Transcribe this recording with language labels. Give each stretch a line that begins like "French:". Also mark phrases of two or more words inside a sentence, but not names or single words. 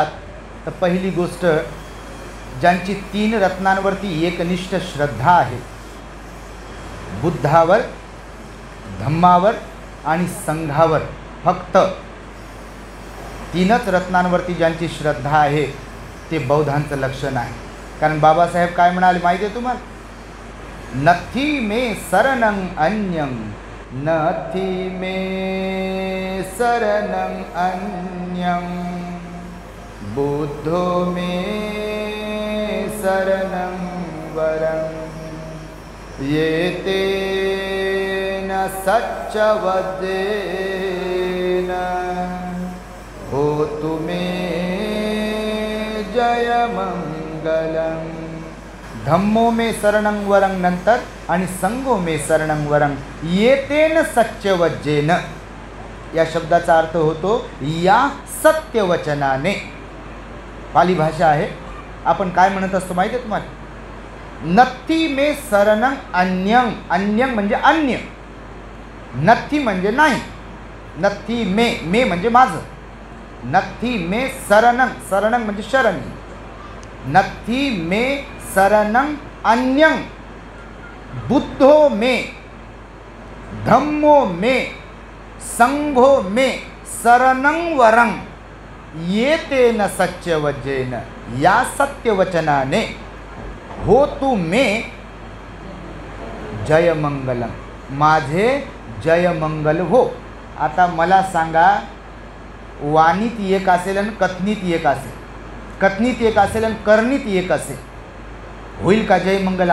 Marathi: तर पहिली गोष्ट, ज्यांची 3 रत्नांवरती एकनिष्ठ श्रद्धा आहे, बुद्धावर, धम्मावर आणि संघावर, फक्त 3च रत्नांवरती ज्यांची श्रद्धा आहे ते बौद्धांचं लक्षण आहे. कारण बाबासाहेब काय म्हणाले माहिती आहे तुम्हाला?
Pali: नथी मे शरणं अन्यं, नथी मे शरणं अन्यं, बुद्धो मे शरणं वरं, येते न सच्चवदेन होतु मे जयमंगलं, धम्मो मे शरणं वरं
Marathi: नंतर आणि
Pali: संगो मे शरणं वरं येतेन सत्यवज्जेन,
Marathi: या शब्दाचा अर्थ होतो या सत्यवचनाने. पाली भाषा आहे. आपण काय म्हणत असतो माहिती आहे तुम्हाला?
Pali: नत्थी मे शरणं अन्यं.
Marathi: अन्यं म्हणजे अन्य, नत्थी म्हणजे नाही.
Pali: नत्थी मे,
Marathi: मे म्हणजे माझं.
Pali: नत्थी मे शरणं,
Marathi: शरणं म्हणजे शरण.
Pali: नत्थी मे शरणं अन्यं बुद्धो मे धम्मो मे संघो मे शरणं वरं येतेन सत्यवज्जेन,
Marathi: या सत्यवचनाने
Pali: हो तू मे जयमंगलम,
Marathi: माझे जयमंगल हो. आता मला सांगा, वाणीत एक असेल आणि कथनीत एक असेल, कथनीत एक असेल आणि करणीत एक असेल, होईल का जयमंगल?